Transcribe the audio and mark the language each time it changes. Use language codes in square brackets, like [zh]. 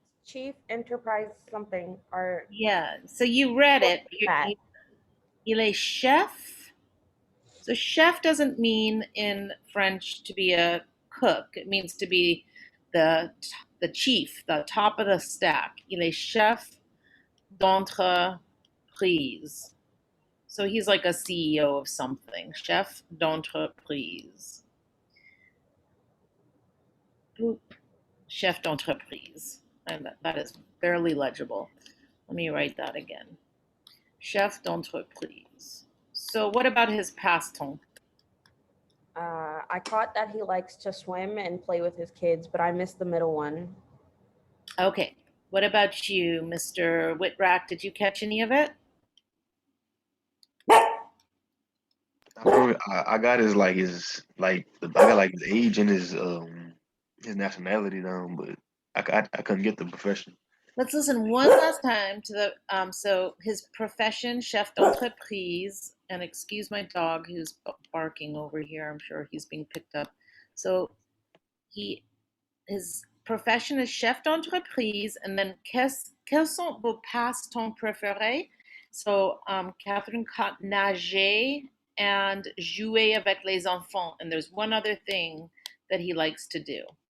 [en] Chief Enterprise something or Yeah, so you read it. that. [fr] Il est chef. [en] So chef doesn't mean in French to be a cook. It means to be the chief, the top of the stack. [fr] Il est chef d'entreprise. [en] So he's like a CEO of something. Chef d'entreprise. Boop. Chef d'entreprise. And that is barely legible. Let me write that again. Chef d'entreprise. So what about his passe-temps? I caught that he likes to swim and play with his kids, but I missed the middle one. Okay. What about you, Mr. Whitrack? Did you catch any of it? I got his I got like his age and his nationality down, but I couldn't get the profession. Let's listen one last time to the so his profession, chef d'entreprise, and excuse my dog who's barking over here. I'm sure he's being picked up. So his profession is chef d'entreprise, and then [fr] quels sont vos passe-temps préférés? [en] So Catherine caught nager and [fr] jouer avec les enfants, [en] and there's one other thing that he likes to do.